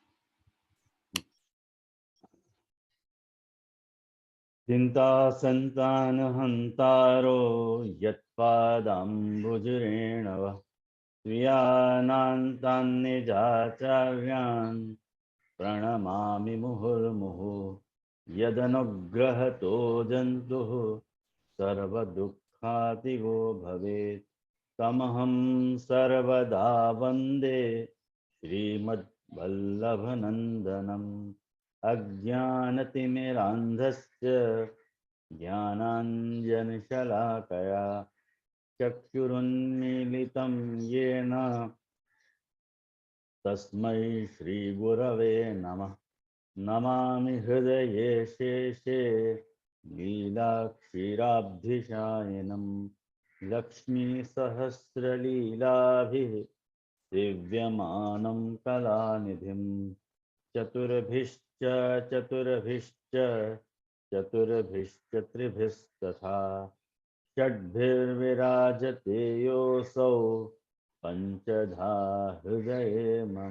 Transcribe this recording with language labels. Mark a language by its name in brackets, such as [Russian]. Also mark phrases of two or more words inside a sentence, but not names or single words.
[Sanskrit] चिंता संतान हंतारो यत्पादांबुजरेणव स्वीयानांतान निजाचार्यान प्रणमामि मुहुर्मुहु यदनुग्रहतो जंतुः सर्वदुःखातिगो भवेत तमहं सर्वदा वंदे श्रीमद्वल्लभनंदनम अज्ञानतिमिरांधस्य ज्ञानांजनशलाकया चक्षुरुन्मीलितं येन तस्मै श्रीगुरवे नमः. नमामि हृदये शेषे लीलाक्षीराब्धिशायनं लक्ष्मीसहस्रलीलाभिः दिव्यमानं कलानिधिं चतुर्भिश्च त्रिभिस्तथा षड्भिर्विराजते योऽसौ पंचधा हृदये मम.